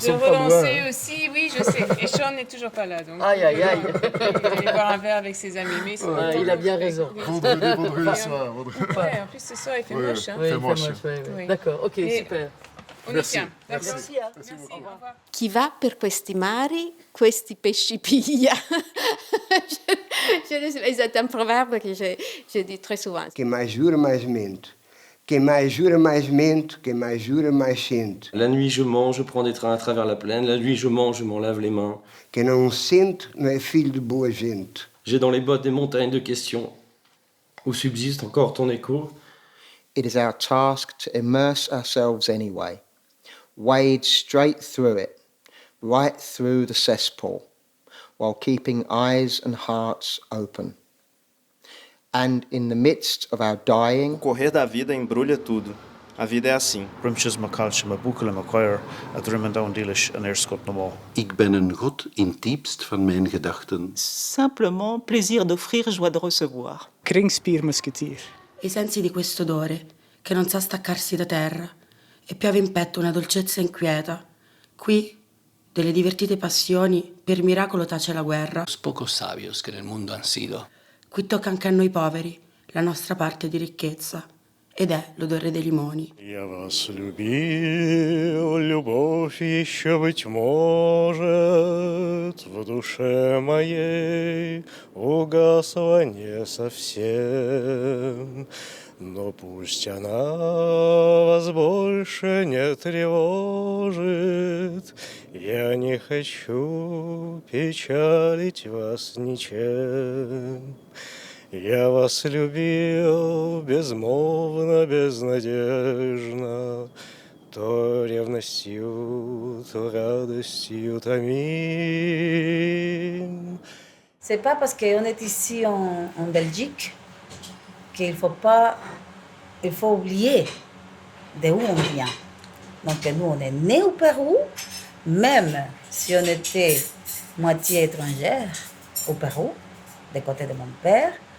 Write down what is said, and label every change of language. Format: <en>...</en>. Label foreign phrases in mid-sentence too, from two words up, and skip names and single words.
<fr>sommes pas loin. relancer aussi. Oui, je sais. Et Sean n'est toujours pas là, donc. Aïe. Il va aller boire un verre avec ses amis. Mais il a bien raison. Vendredi soir. Ouais, en plus ce soir il fait moche. Hein. Oui, il fait moche. Oui. D'accord, ok, super. On y tient. Merci. Merci. Au revoir.</fr> <it>Chi va per questi mari, questi pesci piglia.</it> <fr>C'est un proverbe que je dis très souvent.</fr> <pt>Quem mais jura, mais mente. Quem mais jura, mais mente. Quem mais jura, mais sente.</pt> <fr>La nuit, je mens, je prends des trains à travers la plaine. La nuit, je mens, je m'en lave les mains.</fr> <pt>Quem não sente, não é filho de boa gente.</pt> <fr>J'ai dans les bottes des montagnes de questions où subsiste encore ton écho.</fr> <en>It is our task to immerse ourselves anyway. Wade straight through it, right through the cesspool, while keeping eyes and hearts open. And in the midst of our dying,</en> <pt>O correr da vida embrulha tudo. A vida é assim.</pt> <nl>Ik ben een god in het diepst van mijn gedachten.</nl> <fr>Simplement plaisir d'offrir, joie de recevoir.</fr> <nl>Kringspiermusketier.</nl> <it>I sensi di questo odore che non sa staccarsi da terra e piove in petto una dolcezza inquieta. Qui, delle divertite passioni, per miracolo tace la guerra.</it> <es>Los pocos sabios que en el mundo han sido.</es> <it>Qui tocca anche a noi poveri la nostra parte di ricchezza, ed è l'odore dei limoni.</it> <ru>Я вас любил, любовь еще, быть может, в душе моей угасла не совсем. Но пусть она вас больше не тревожит, я не хочу печалить вас ничем. Я вас любил безмолвно, безнадежно, то ревностью, то радостью томим.</ru> <fr>C'est pas parce qu'on est ici en Belgique qu'il faut oublier d'où on vient. Donc nous, on est nés au Pérou, même si on était moitié étrangère au Pérou, du côté de mon père.</fr>